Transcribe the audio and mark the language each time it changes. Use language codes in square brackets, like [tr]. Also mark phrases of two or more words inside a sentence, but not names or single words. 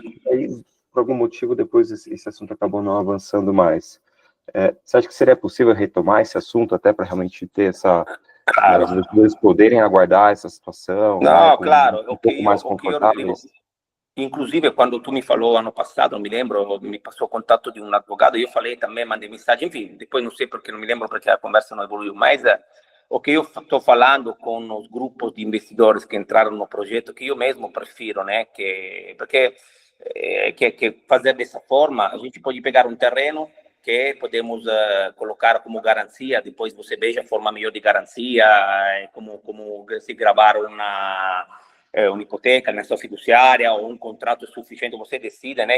[pt] E aí, por algum motivo, depois esse assunto acabou não avançando mais. Você acha que seria possível retomar esse assunto até para realmente ter Claro. os investidores poderem aguardar essa situação? Não, né, claro. um pouco mais confortáveis? inclusive quando tu mi falou ano passado, não me lembro, mi passou o contato [it] di un [pt] advogado, io falei também, mandei mensagem, enfim, depois não sei porque, não me lembro porque a conversa não evoluiu, mas o que eu estou falando com os grupos de investidores que entraram no projeto, que eu mesmo prefiro, né, porque que fazer dessa forma, a gente pode pegar um terreno que podemos colocar como garantia, depois você veja a forma melhor de garantia, como se gravar uma hipoteca na sua fiduciária ou um contrato suficiente, você decide, né?